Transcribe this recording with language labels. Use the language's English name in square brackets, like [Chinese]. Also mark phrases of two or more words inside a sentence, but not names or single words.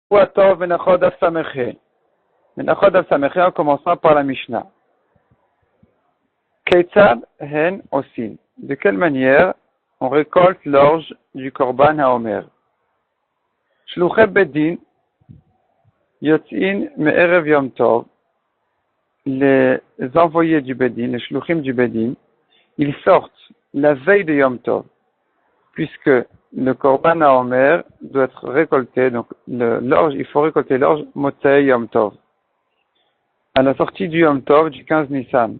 [Hebrew] טוב מנחות דף סמך. מנחות דף סמך, [French] en commençant par la Mishnah. [Hebrew] כיצד הן עושין. [French] De quelle manière on récolte l'orge du [Hebrew] קרבן העומר? שלוחי בית דין יוצאין מערב יום טוב. [French] Les envoyés du Bedin, les shluchim du Bedin, ils sortent la veille de Yom Tov, puisque le [Hebrew] קרבן העומר [French] doit être récolté, donc l'orge, il faut récolter l'orge [Hebrew] מוצאי יום טוב, [French] à la sortie du Yom Tov du 15 Nissan.